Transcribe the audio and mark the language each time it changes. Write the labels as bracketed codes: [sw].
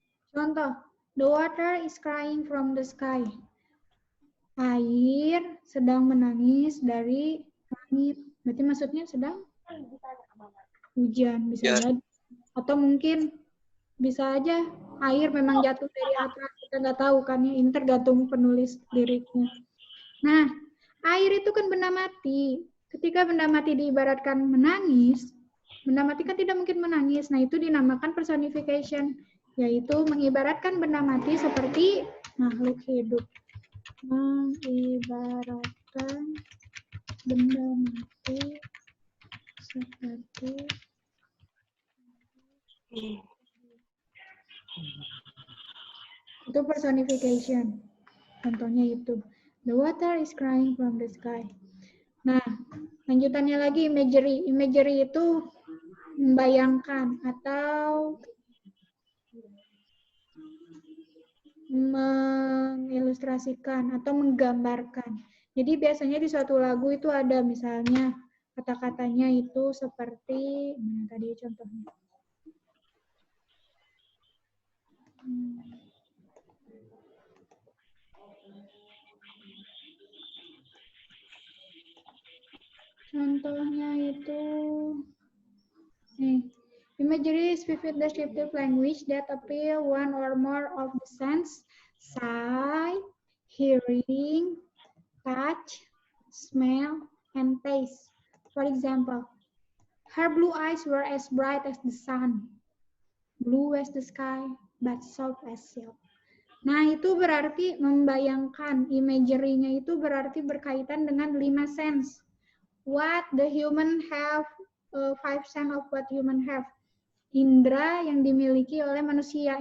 [en] Contoh, the water is crying from the sky. [id] Air sedang menangis dari langit. Berarti maksudnya sedang hujan, bisa jadi. Atau mungkin bisa aja air memang jatuh dari atas. Kita nggak tahu kan ya, ini tergantung penulis liriknya. Nah, air itu kan benda mati. Ketika benda mati diibaratkan menangis, benda mati kan tidak mungkin menangis. Nah, itu dinamakan personification, yaitu mengibaratkan benda mati seperti makhluk hidup. Mengibaratkan benda mati seperti itu personification. Contohnya itu. [en] The water is crying from the sky. [id] Nah, lanjutannya lagi imagery. Imagery itu membayangkan atau mengilustrasikan atau menggambarkan. Jadi biasanya di suatu lagu itu ada misalnya kata-katanya itu seperti, nah tadi contohnya. Contohnya itu, nih, [en] imagery is vivid descriptive language that appeal one or more of the sense, sight, hearing, touch, smell, and taste. For example, her blue eyes were as bright as the sun, blue as the sky, but soft as silk. [id] Nah, itu berarti membayangkan, imagery-nya itu berarti berkaitan dengan 5 sense. [en] What the human have, 5 sense of what human have. [id] Indra yang dimiliki oleh manusia.